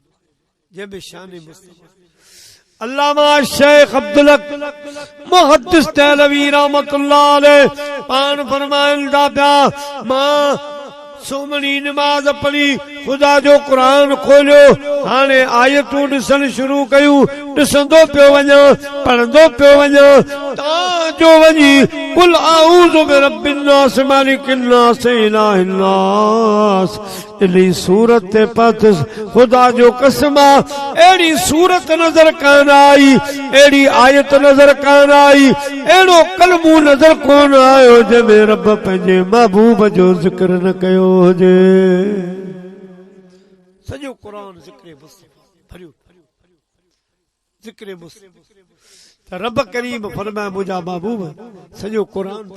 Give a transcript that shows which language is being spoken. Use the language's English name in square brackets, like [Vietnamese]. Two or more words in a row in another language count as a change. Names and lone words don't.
[Sindhi] जंहिंमें शान मुस्तफ़ा अल्लामा शेख अब्दुल हक मुहद्दिस देहलवी रहमतुल्लाह अलैह पान फरमाइनि था पिया मां सुमनी नमाज पढ़ी खुदा जो कुरान खोलियो हाणे आयतूं ॾिसण शुरू कयूं ॾिसंदो पियो वञा पढ़ंदो पियो वञा ताजो वञी [Arabic] قل أعوذ برب الناس ملك الناس إله الناس [Sindhi] इली सूरत ते पथ खुदा जो कसम एड़ी सूरत नजर कान आई एड़ी आयत नजर कान आई एड़ो कलमू नजर कोन आयो जंहिंमें रब पंहिंजे महबूब जो ज़िक्र न कयो हुजे सॼो क़ुरान ज़िक्र मुस्तफ़ा भरियो ज़िक्र मुस्तफ़ा त रब करीम फरमाए मुंहिंजा महबूब सॼो क़ुरान त